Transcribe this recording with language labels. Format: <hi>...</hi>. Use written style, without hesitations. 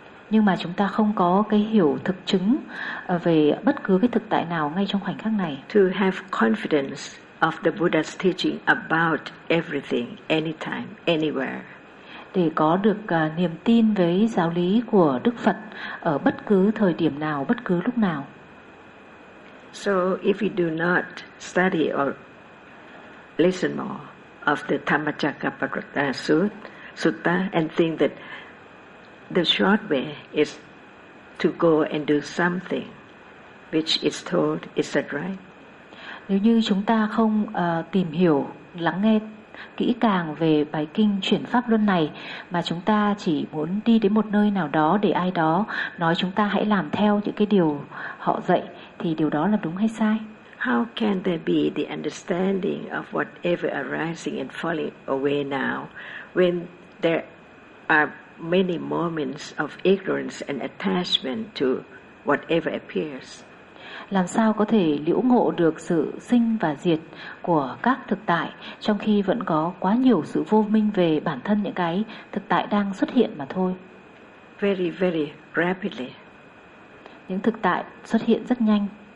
<vi>Nhưng mà chúng ta không có cái hiểu thực chứng về bất cứ cái thực tại nào ngay trong khoảnh khắc này.</vi> <en>To have confidence of the Buddha's teaching about everything, anytime, anywhere.</en> <vi>Để có được niềm tin với giáo lý của Đức Phật ở bất cứ thời điểm nào, bất cứ lúc nào.</vi> <en>So if we do not study or listen more of the Dhammacakkappavattana Sutta and think that the short way is to go and do something which is told, is that right?</en> <vi>Nếu như chúng ta không tìm hiểu, lắng nghe kỹ càng về bài kinh chuyển pháp luân này, mà chúng ta chỉ muốn đi đến một nơi nào đó để ai đó nói chúng ta hãy làm theo những cái điều họ dạy, thì điều đó là đúng hay sai?</vi> <en>How can there be the understanding of whatever arising and falling away now when there are many moments of ignorance and attachment to whatever appears?</en> <vi>Làm sao có thể liễu ngộ được sự sinh và diệt của các thực tại trong khi vẫn có quá nhiều sự vô minh về bản thân những cái thực tại đang xuất hiện mà thôi?</vi> <en>Very, very rapidly.</en> <vi>Những thực tại xuất hiện rất nhanh.</vi>